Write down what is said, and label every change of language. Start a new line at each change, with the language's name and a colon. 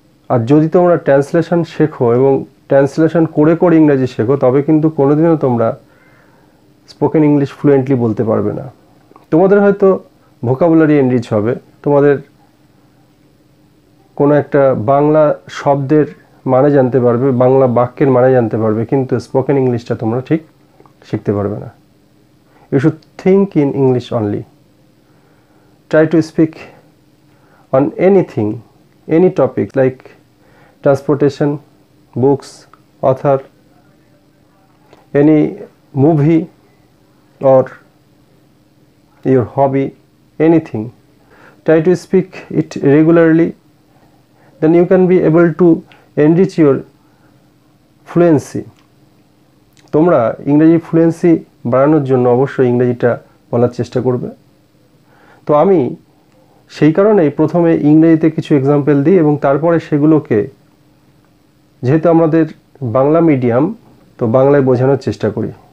Bangla: আর যদি তোমরা ট্রান্সলেশন শেখো এবং ট্রান্সলেশন করে করে ইংরেজি শেখো, তবে কিন্তু কোনোদিনও তোমরা স্পোকেন ইংলিশ ফ্লুয়েন্টলি বলতে পারবে না। তোমাদের হয়তো ভোকাবুলারি এনরিচ হবে, তোমাদের কোনো একটা বাংলা শব্দের মানে জানতে পারবে, বাংলা বাক্যের মানে জানতে পারবে, কিন্তু স্পোকেন ইংলিশটা তোমরা ঠিক শিখতে পারবে না।
English: You should think in English only. Try to speak on anything, any topic like transportation, books, author, any movie or your hobby, anything. Try to speak it regularly, then you can be able to enrich your fluency.
Bangla: তোমরা ইংরেজি fluency বাড়ানোর জন্য অবশ্যই ইংরেজিটা বলার চেষ্টা করবে। তো আমি সেই কারণেই প্রথমে ইংরেজিতে কিছু এক্সাম্পল দিই এবং তারপরে সেগুলোকে, যেহেতু আমাদের বাংলা মিডিয়াম, তো বাংলায় বোঝানোর চেষ্টা করি।